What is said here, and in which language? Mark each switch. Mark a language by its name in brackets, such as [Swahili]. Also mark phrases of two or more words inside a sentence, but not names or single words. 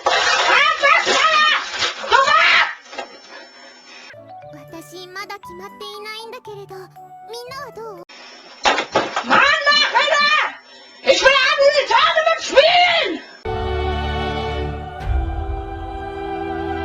[Japanese] 私まだ決まっていないんだけれど、みんなはどう？ [German] Mann, mach wieder! Ich will an die Tournament spielen!